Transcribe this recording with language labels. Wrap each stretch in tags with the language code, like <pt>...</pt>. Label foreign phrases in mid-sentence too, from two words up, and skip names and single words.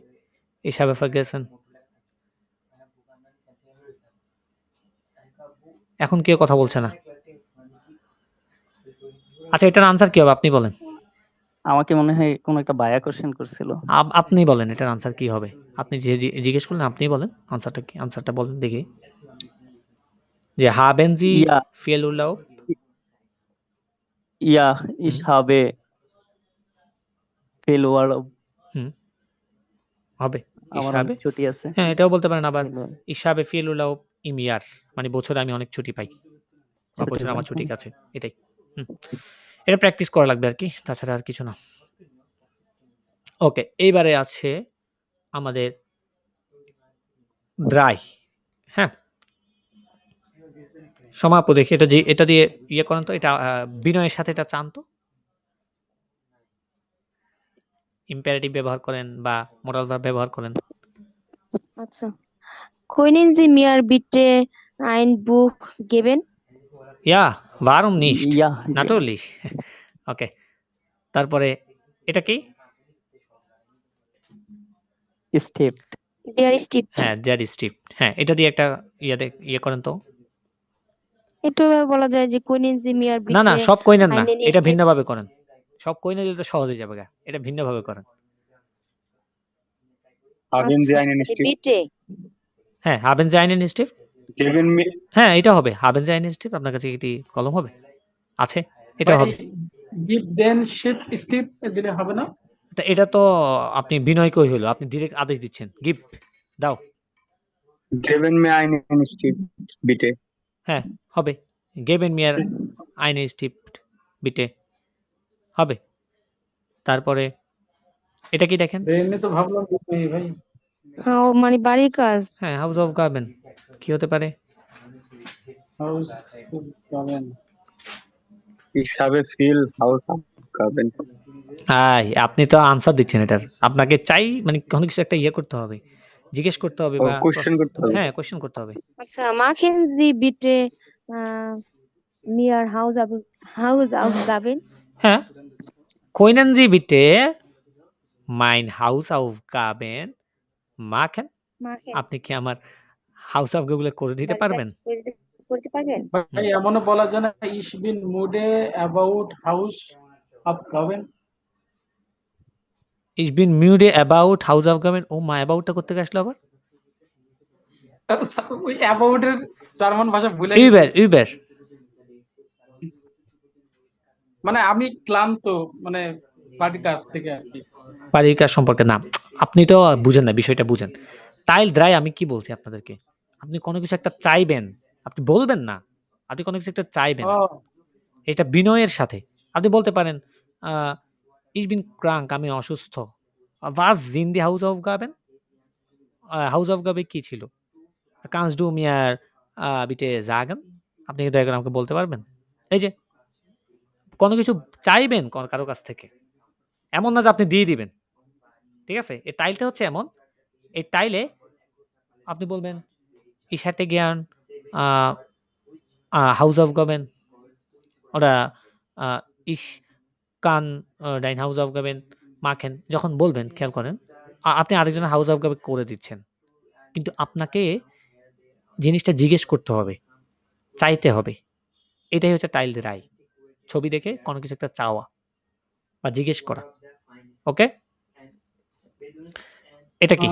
<bn>ইসাবে ফার্গুসন। এখন কেউ কথা বলছে না। আচ্ছা, এটার আনসার কি হবে আপনি বলেন। আমাকে মনে হয় কোন একটা বায়া কোশ্চেন করছিল। আপনি বলেন এটার আনসার কি হবে। আপনি যে জিজ্ঞেস করলেন আপনি বলেন আনসারটা কি। আনসারটা বলেন দেখি। যে</bn> <de>haben Sie Ja, viel Urlaub? ja, ich habe viel Urlaub.</de> <bn>হবে। আমার</bn> <de>Ich</de> <bn>অনেক</bn> <de>habe,</de> <bn>ছুটি আছে। হ্যাঁ এটাও বলতে পারেন আবার।</bn> <de>viel Urlaub. Ich habe viel Urlaub im Jahr,</de> <bn>মানে বছরে আমি অনেক ছুটি পাই, বা ছুটি বছরে আমার পাই, ছুটি হুম। আছে, এটাই। এটা প্র্যাকটিস করা লাগবে আর কি, তাছাড়া আর কিছু না। ওকে, এইবারে আছে আমাদের ড্রাই। হ্যাঁ, সমাপু দেখি এটা দিয়ে ইয়ে করেন তো। এটা বিনয়ের সাথে এটা চান তো। ইম্পারেটিভ ব্যবহার করেন বা</bn> <en>modal verb</en> <bn>ব্যবহার করেন। আচ্ছা,</bn> <de>können Sie mir bitte ein Buch geben? Ja, warum nicht? Ja, Natürlich.</de> <bn>ওকে, তারপরে এটা কি?</bn> <de>Stippt. Der Stift.</de> <bn>হ্যাঁ,</bn> <de>der Stift.</de> <bn>হ্যাঁ, এটা দিয়ে একটা ইয়ে করেন তো। একটু বলা যায় যে</bn> <de>können Sie mir</de> <bn>না না,</bn> <de>bitte</de> <bn>সব কইনেন না,</bn> <de>einen</de> <bn>এটা</bn> <de>Stift?</de> <bn>ভিন্নভাবে করেন। সব কইনে দিলে তো সহজ হয়ে যাবে গা। এটা ভিন্নভাবে করেন।</bn> <de>Haben Sie</de> <bn>আচ্ছা</bn> <de>einen</de> <bn>এই</bn> <de>Stift?</de> <bn>বিটে</bn> <de>হ্যাঁ, haben Sie einen Stift? Geben mir, হ্যাঁ, এটা হবে। haben Sie einen Stift?</de> <bn>আপনার কাছে কি কলম হবে? আছে? এটা ভাই হবে। গিভ দেন শিপ স্টিপ দিলে হবে না? এটা তো আপনি বিনয়কই হলো। আপনি ডিরেক্ট আদেশ দিচ্ছেন। গিভ, দাও।</bn> <de>geben mir einen Stift, bitte.</de> <bn>হ্যাঁ, হবে।</bn> <de>geben mir einen Stift, bitte।</de> <bn>হবে। তারপরে এটা কি দেখেন? ব্রেনে তো ভাবলাম ভাই হ্যাঁ ও মানে বাড়ির কাজ। হ্যাঁ, হাউস অফ গার্বেন। কি হতে পারে? হাউস পাবেন।</bn> <de>Ich habe viel Hausaufgaben.</de> <bn>আপনি তো আনসার দিচ্ছেন এটার। আপনাকে চাই মানে কোনো কিছু একটা ইয়ে করতে হবে। জিজ্ঞেস করতে হবে ও বা কোশ্চেন করতে হবে। হ্যাঁ, কোয়েশ্চেন করতে হবে।</bn> <de>আচ্ছা machen Sie bitte mir Hausaufgaben? হ্যাঁ, können Sie bitte mein Hausaufgaben machen? Machen</de> <bn>আপনি কি আমার হাউস অফ গুলো করে দিতে বাড়ির কাজ পারবেন? করতে পারবেন? ভাই এমনও বলা যায় না</bn> <de>Ich bin müde about Hausaufgaben. Ich bin müde about Hausaufgaben.</de> <bn>ও মা অ্যাবাউটটা করতে আসলো আবার? ওই অ্যাবাউটের জার্মান ভাষা ভুলে গেছি।</bn> <de>über über</de> <bn>মানে আমি ক্লান্ত মানে বাড়ির কাজ থেকে আর কি। বাড়ির কাজ সম্পর্কে না। আপনি তো বুঝেন না, বিষয়টা বুঝেন।</bn> <de>Teil drei</de> <bn>আমি কি বলছি আপনাদেরকে? আপনি কোনো কিছু একটা চাইবেন, আপনি বলবেন না। আপনি কোনো কিছু একটা চাইবেন। ও এটা বিনয়ের সাথে। আপনি বলতে পারেন আ</bn> <de>ich bin krank,</de> <bn>আমি অসুস্থ।</bn> <de>was sind die Hausaufgaben?</de> <bn>Hausaufgabe কি ছিল?</bn> <de>Kannst du mir bitte sagen?</de> <bn>আপনি কি দয়া করে আমাকে বলতে পারবেন? এই যে কোনো কিছু চাইবেন কারো কাছ থেকে। এমন না যে আপনি দিয়ে দিবেন। ঠিক আছে? এই টাইলটা হচ্ছে এমন, এই টাইলে আপনি বলবেন</bn> <de>ich hätte gern Hausaufgaben oder ich kann dein Hausaufgaben machen</de> <bn>যখন বলবেন খেয়াল করেন আপনি আরেকজনের Hausaufgabe করে দিচ্ছেন। কিন্তু আপনাকে জিনিসটা জিজ্ঞেস করতে হবে, চাইতে হবে। এটাই হচ্ছে টাইল রাই। ছবি দেখে কোনো কিছু একটা চাওয়া বা জিজ্ঞেস করা। ওকে? এটা কি?</bn>